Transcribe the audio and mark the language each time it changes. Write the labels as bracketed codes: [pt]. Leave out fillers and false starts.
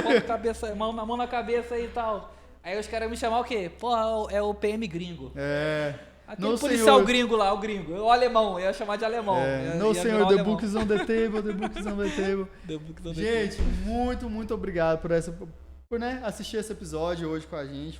[pt] Cabeça, mão na cabeça aí e tal. Aí os caras me chamar o quê? Porra, é o PM gringo. Aquele policial gringo lá, o gringo. O alemão, eu ia chamar de alemão. Não, senhor, [en] the book is on the table, the book is on the table. [pt] Gente, muito obrigado por né, assistir esse episódio hoje com a gente.